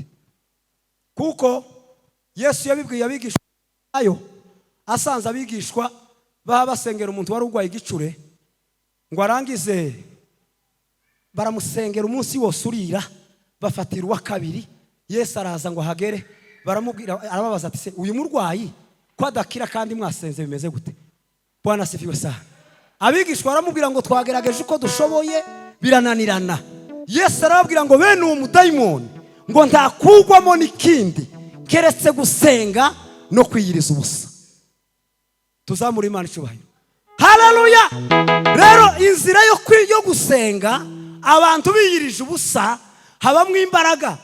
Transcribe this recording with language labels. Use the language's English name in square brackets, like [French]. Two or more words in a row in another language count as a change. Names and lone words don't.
[Kinyarwanda] Kuko Yesu yabibwiye abigishwa ayo, asanze abigishwa basengera umuntu wari urwaye igicure, ngo arangize baramusengera umunsi wose urira, bafatira uwa kabiri. Yesu araza ngo hagere, baramubwira, arababaza ati se uyu murwayi ko adakira kandi mwasenze bimeze gute? [Swahili] Bwana asifiwe sana. [Kinyarwanda] abigishwa baramubwira ngo twagerageje uko dushoboye birananirana. Yesu arababwira ngo bene uwo mudayimoni ngo ntakugwamo n'ikindi keretse gusenga no kwiyiriza ubusa. Tuzamura Imana icyubahiro. Haleluya. Rero inzira yo gusenga abantu biyirije ubusa habamwe imbaraga.